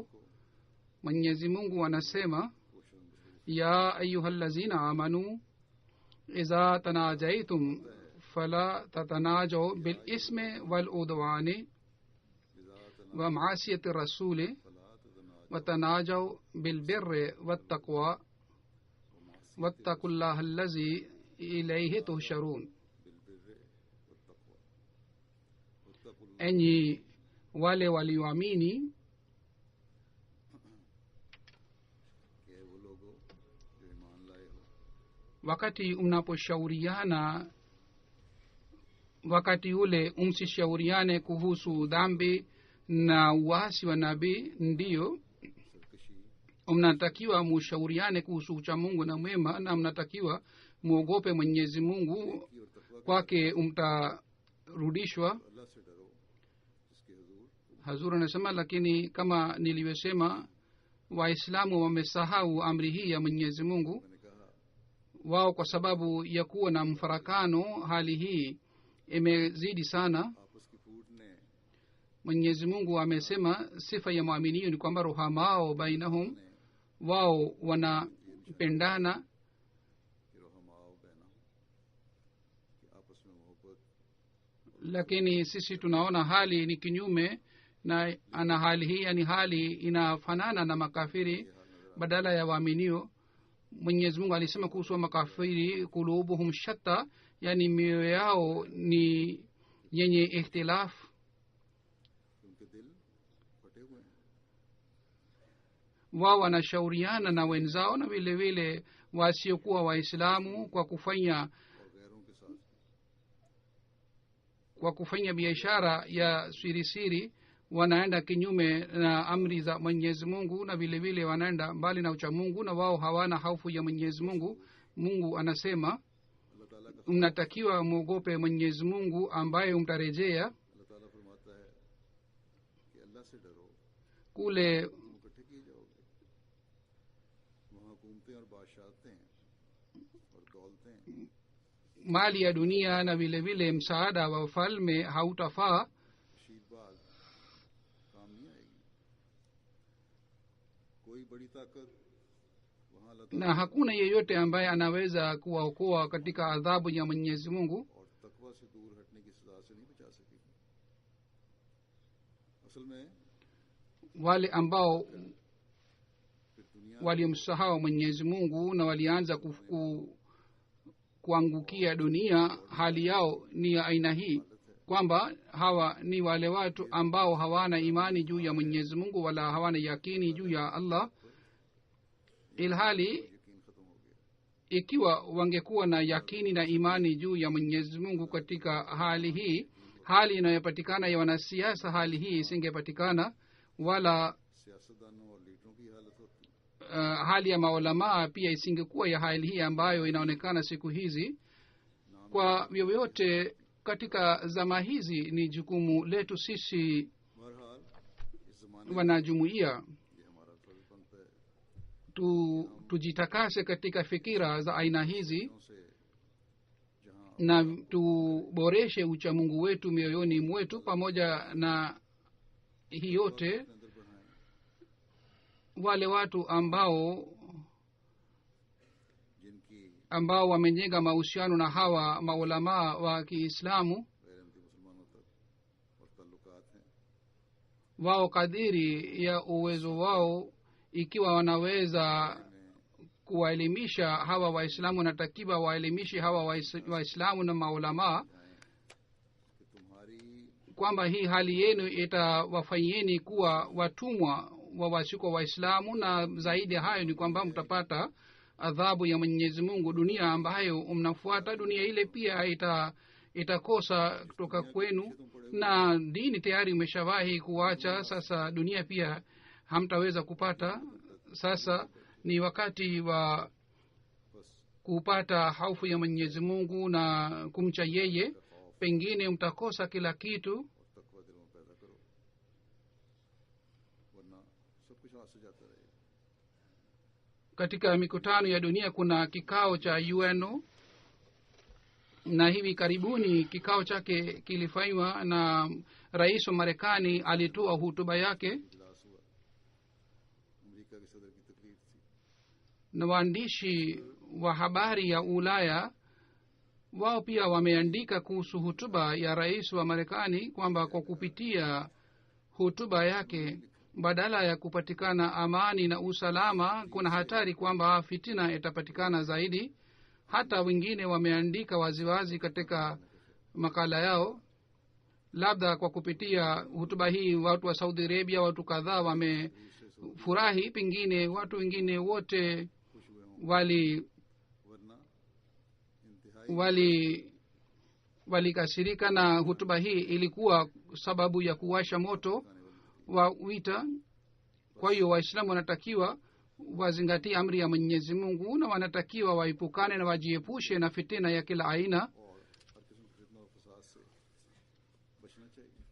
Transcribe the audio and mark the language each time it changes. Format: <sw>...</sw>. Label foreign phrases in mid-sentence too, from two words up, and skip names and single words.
<sw>Mwenyezi Mungu anasema,</sw> <ar>يا أيها الذين آمنوا إذا تناجيتم فلا تتناجوا بالإثم والعدوان ومعصية الرسول وتناجوا بالبر والتقوى واتقوا الله الذي إليه تحشرون.</ar> <sw>Enyi wale walioamini,</sw> <ur>کہ وہ لوگوں جو ایمان لائے ہو,</ur> <sw>wakati mnaposhauriana, wakati ule msishauriane kuhusu dhambi na uasi wa nabii. Ndiyo,</sw> <ur>सरकशी</ur> <sw>mnatakiwa mushauriane kuhusu uchamungu na mwema, na mnatakiwa muogope mwenyezi mungu,</sw> <ur>کی اور تقویٰ</ur> <sw>kwake mtarudishwa.</sw> <ur>اللہ سے ڈرو جس کے حضور</ur> <sw>Hazur anasema, lakini kama nilivyosema, waislamu wamesahau amri hii ya mwenyezi mungu.</sw> <ur>میں نے کہا</ur> <sw>Wao kwa sababu ya kuwa na mfarakano, hali hii imezidi sana.</sw> <ur>آپس کی پھوٹ نے</ur> <sw>Mwenyezi Mungu amesema sifa ya mwaminio ni kwamba</sw> <ar>رحماء بينهم,</ar> <sw>wao wanapendana,</sw> <ur>کہ</ur> <ar>رحماء بينهم</ar> <ur>کہ آپس میں محبت</ur> <sw>lakini sisi tunaona hali ni kinyume na ana hali hii, yani hali inafanana na makafiri badala ya waaminio. Mwenyezi Mungu alisema kuhusu makafiri,</sw> <ar>قلوبهم شتى,</ar> <sw>yani mioyo yao ni yenye ikhtilaf.</sw> <ur>ان کے دل</ur> <sw>wao wanashauriana na wenzao na vile vile wasiokuwa waislamu kwa kufanya</sw> <ur>اور غیروں کے ساتھ</ur> <sw>kwa kufanya biashara ya siri wanaenda kinyume na amri za mwenyezi mungu na vile vile wanaenda mbali na ucha mungu na wao hawana hofu ya mwenyezi mungu. Mungu anasema</sw> <ur>اللہ تعالیٰ کا</ur> <sw>mnatakiwa mwogope mwenyezi mungu ambaye mtarejea.</sw> <ur>اللہ تعالیٰ فرماتا ہے کہ اللہ سے ڈرو,</ur> <sw>Kule</sw> <ur>تم اکٹھے کیے جاؤ گے، وہاں حکومتیں اور بادشاہتیں اور دولتیں</ur> <sw>mali ya dunia na vile vile msaada wa falme hautafaa,</sw> <ur>شیتباز کام نہیں آئے گی. کوئی بڑی طاقت وہاں اللہ تعالیٰ</ur> <sw>na hakuna yeyote ambaye anaweza kuwaokoa katika adhabu ya mwenyezi mungu</sw> <ur>اور تقویٰ سے دور ہٹنے کی سزا سے نہیں بچا سکے گی. اصل میں</ur> <sw>wale ambao</sw> <ur>پھر دنیا</ur> <sw>walimsahau mwenyezi mungu na walianza kuangukia dunia, hali yao ni ya aina hii kwamba hawa ni wale watu ambao hawana imani juu ya mwenyezi mungu wala hawana yakini juu ya allah, ilhali</sw> <ur>یقین ختم ہو گیا.</ur> <sw>ikiwa wangekuwa na yakini na imani juu ya mwenyezi mungu katika hali hii, hali inayopatikana ya wanasiasa, hali hii isingepatikana, wala</sw> <ur>سیاستدانوں اور لیڈروں کی حالت ہوتی ہے.</ur> <sw>hali ya maulamaa pia isingekuwa ya hali hii ambayo inaonekana siku hizi. Kwa vyovyote katika zama hizi ni jukumu letu sisi</sw> <ur>بہرحال اس زمانے میں</ur> <sw>wanajumuiya</sw> <ur>یہ ہمارا فرض بنتا ہے</ur> <sw>tujitakase katika fikira za aina hizi</sw> <ur>سے جہاں</ur> <sw>na tuboreshe uchamungu wetu mioyoni mwetu. Pamoja na hii yote,</sw> <ur>اپنے اندر بڑھائیں,</ur> <sw>wale watu</sw> <ur>जिनकी</ur> <sw>ambao wamejenga mahusiano na hawa maulamaa wa Kiislamu,</sw> <ur>غیراحمدی مسلمانوں تک اور تعلقات ہیں,</ur> <sw>wao kadiri ya uwezo wao, ikiwa wanaweza kuwaelimisha hawa waislamu, natakiwa waelimishe hawa waislamu na maulamaa</sw> <ur>کہ تمہاری</ur> <sw>kwamba hii hali yenu itawafanyieni kuwa watumwa wa wasiko waislamu, na zaidi ya hayo ni kwamba mtapata adhabu ya mwenyezi mungu. Dunia ambayo mnafuata, dunia ile pia itakosa kutoka kwenu, na dini tayari umeshawahi kuacha, sasa dunia pia hamtaweza kupata. Sasa ni wakati wa</sw> <ur>बस</ur> <sw>kupata hofu ya mwenyezi mungu na kumcha yeye, pengine mtakosa kila kitu.</sw> <ur>اور تقویٰ دلوں میں پیدا کرو، ورنہ سب کچھ ہاتھ سے جاتا رہے گا.</ur> <sw>Katika mikutano ya dunia kuna kikao cha UNO, na hivi karibuni kikao chake kilifanywa na rais wa Marekani alitoa hutuba yake,</sw> <ur>اجلاس ہوا، امریکہ کے صدر کی تقریر تھی.</ur> <sw>na waandishi wa habari ya Ulaya wao pia wameandika kuhusu hutuba ya rais wa Marekani kwamba kwa kupitia hutuba yake, badala ya kupatikana amani na usalama, kuna hatari kwamba fitina itapatikana zaidi. Hata wengine wameandika waziwazi katika makala yao, labda kwa kupitia hutuba hii watu wa Saudi Arabia, watu kadhaa wamefurahi, pengine watu wengine wote</sw> <ur>خوش ہوئے ہوں، ورنہ انتہائی</ur> <sw>walikasirika, na hutuba hii ilikuwa sababu ya kuwasha moto wa vita. Kwa hiyo waislamu wanatakiwa wazingatie amri ya mwenyezi mungu, na wanatakiwa waepukane na wajiepushe na fitina ya kila aina.</sw> <ur>اور ہر قسم کی فتنہ اور فساد سے بچنا چاہیے.</ur>